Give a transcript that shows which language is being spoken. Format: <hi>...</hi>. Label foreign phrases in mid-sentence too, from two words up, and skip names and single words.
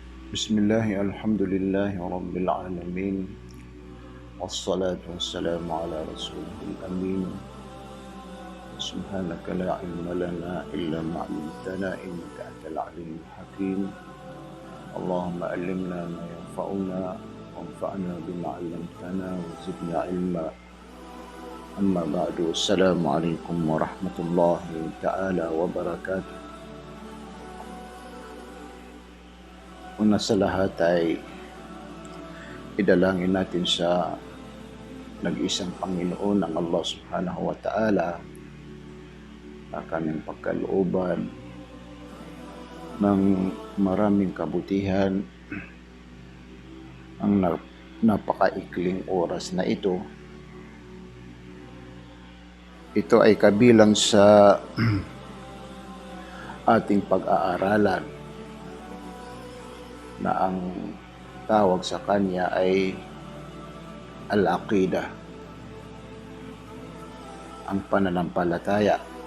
<ar>بسم الله الحمد لله رب العالمين والصلاة والسلام على رسول الأمين. سبحانك لا علم لنا إلا ما علمتنا إنك أنت العليم الحكيم. اللهم علمنا ما ينفعنا وانفعنا بما علمتنا وزدنا علما. أما بعد. السلام عليكم ورحمة الله تعالى وبركاته.</ar> <tl>Una sa lahat ay idalangin natin sa nag-isang Panginoon ang Allah</tl> <ar>سبحانه وتعالى</ar> <tl>na kanyang pagkalooban ng maraming kabutihan ang napakaikling oras na ito. Ito ay kabilang sa ating pag-aaralan na ang tawag sa kanya ay al-aqidah, ang pananampalataya.</tl>